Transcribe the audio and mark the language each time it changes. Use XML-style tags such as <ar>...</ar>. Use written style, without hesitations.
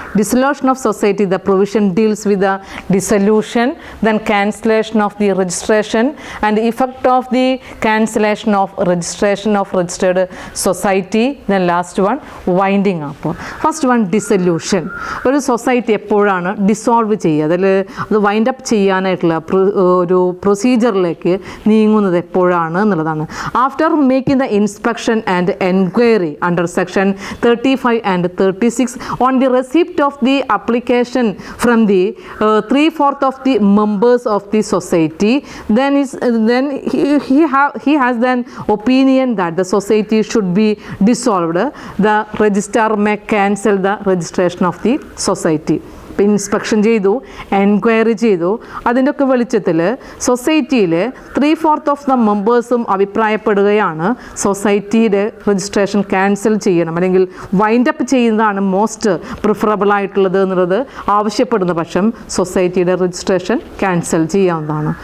<en>Dissolution of society, the provision deals with the dissolution, then cancellation of the registration and effect of the cancellation of registration of registered society, then last one winding up.</en> <ml>First one dissolution. ഒരു society എപ്പോഴാണ് dissolve ചെയ്യുക, അതിൽ അത് wind up ചെയ്യാനായിട്ടുള്ള ഒരു പ്രൊസീജിയറിലേക്ക് നീങ്ങുന്നത് എപ്പോഴാണ് എന്നുള്ളതാണ്.</ml> <en>After making the inspection and enquiry under section 35 and 36 on the receipt of the application from the 3/4 of the members of the society, then he has then opinion that the society should be dissolved. The registrar may cancel the registration of the society.</en> <ml>Inspection ചെയ്തു, enquiry ചെയ്തു, അതിൻ്റെ ഒക്കെ വെളിച്ചത്തിൽ സൊസൈറ്റിയിൽ 3/4 of the മെമ്പേഴ്സും അഭിപ്രായപ്പെടുകയാണ് സൊസൈറ്റിയുടെ registration cancel ചെയ്യണം അല്ലെങ്കിൽ wind up ചെയ്യുന്നതാണ്</ml> <en>most preferable</en> <ml>ആയിട്ടുള്ളത് എന്നുള്ളത് ആവശ്യപ്പെടുന്ന പക്ഷം സൊസൈറ്റിയുടെ രജിസ്ട്രേഷൻ ക്യാൻസൽ ചെയ്യാവുന്നതാണ്.</ml>